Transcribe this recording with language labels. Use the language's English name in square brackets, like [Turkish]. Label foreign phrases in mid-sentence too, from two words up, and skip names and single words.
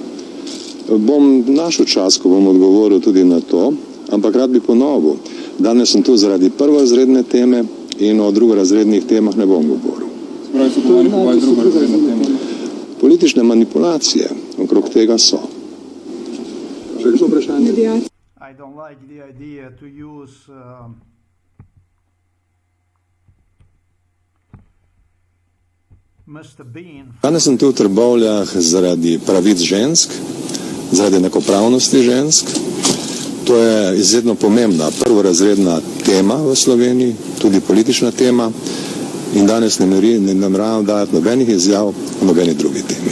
[Slovenian] Bom našel čas, ko bom odgovoril tudi na to, ampak rad bi ponovil. Danes sem tu zaradi prvorazredne teme in o drugorazrednih temah ne bom govoril. Spravi so to nekaj drugorazredne teme. Politične manipulacije okrog tega so. Še kakšno vprašanje? [English] I don't like the idea to use Mr. Bean. [Slovenian] Danes sem tu v Trbovljah zaradi pravic žensk, zaradi enakopravnosti žensk. To je izredno pomembna, prvorazredna tema v Sloveniji, tudi politična tema in danes ne nameravam dajati nobenih izjav o nobeni drugi temi.